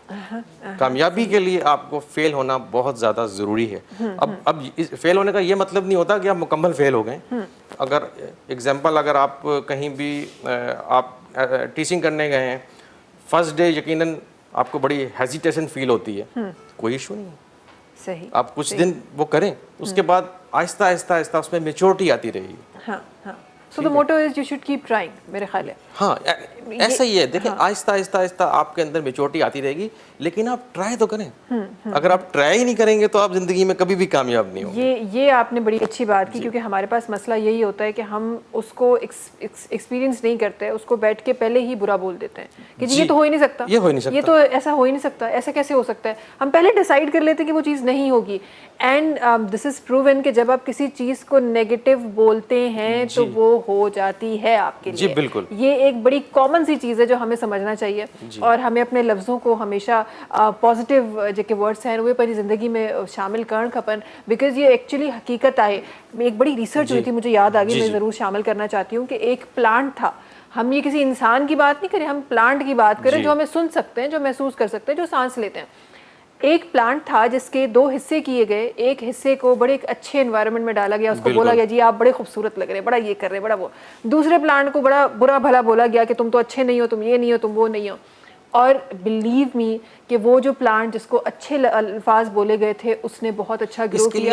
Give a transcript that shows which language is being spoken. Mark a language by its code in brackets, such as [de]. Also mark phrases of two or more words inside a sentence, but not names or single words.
[ur] کامیابی کے لیے آپ کو فیل ہونا بہت زیادہ ضروری ہے اب اس فیل ہونے کا یہ مطلب نہیں ہوتا کہ آپ مکمل فیل ہو گئے اگر ایگزامپل اگر آپ کہیں بھی آپ ٹیچنگ کرنے گئے ہیں [en] first day [ur] یقیناً آپ کو بڑی [en] hesitation feel [ur] ہوتی ہے کوئی ایشو نہیں सही آپ کچھ دن وہ کریں اس کے بعد آہستہ آہستہ آہستہ اس میں میچوریٹی آتی رہے گی ہاں ہاں [en] so the motto is you should keep trying [ur] میرے خیال ہے ہاں ایسا ہی ہے دیکھیے آہستہ آہستہ آہستہ آپ کے اندر میچوریٹی آتی رہے گی لیکن آپ ٹرائی تو کریں اگر آپ ٹرائی ہی نہیں کریں گے تو آپ زندگی میں کبھی بھی کامیاب نہیں ہوں گے یہ آپ نے بڑی اچھی بات کی کیونکہ ہمارے پاس مسئلہ یہی ہوتا ہے کہ ہم اس کو ایکسپیرینس نہیں کرتے اس کو بیٹھ کے پہلے ہی برا بول دیتے ہیں کہ جی یہ تو ہو ہی نہیں سکتا یہ ہو ہی نہیں سکتا یہ تو ایسا ہو ہی نہیں سکتا ایسا کیسے ہو سکتا ہے ہم پہلے ڈیسائیڈ کر لیتے ہیں کہ وہ چیز نہیں ہوگی [en] and this is proven [ur] کہ جب آپ کسی چیز کو نیگیٹو بولتے ہیں تو وہ ہو جاتی ہے آپ کے لیے جی بالکل یہ ایک بڑی کامن سی چیز ہے جو ہمیں سمجھنا چاہیے اور ہمیں اپنے لفظوں کو ہمیشہ پازیٹو جیکے [sd] वर्ड्स हैं उहे पंहिंजी ज़िंदगी में शामिल करण खपन [ur] بیکاز یہ ایکچوئلی حقیقت ہے ایک بڑی ریسرچ ہوئی تھی مجھے یاد آ گئی میں ضرور شامل کرنا چاہتی ہوں کہ ایک پلانٹ تھا ہم یہ کسی انسان کی بات نہیں کریں ہم پلانٹ کی بات کریں جو ہمیں سن سکتے ہیں جو محسوس کر سکتے ہیں جو سانس لیتے ہیں ایک پلانٹ تھا جس کے 2 حصے کیے گئے ایک حصے کو بڑے ایک اچھے انوائرمنٹ میں ڈالا گیا اس کو بولا گیا جی آپ بڑے خوبصورت لگ رہے ہیں بڑا یہ کر رہے ہیں بڑا وہ دوسرے پلانٹ کو بڑا برا بھلا بولا گیا کہ تم تو اچھے نہیں ہو تم یہ نہیں ہو تم وہ نہیں ہو اور [en] believe me [ur] کہ وہ جو پلانٹ جس کو اچھے الفاظ بولے گئے تھے اس نے بہت اچھا گرو کیا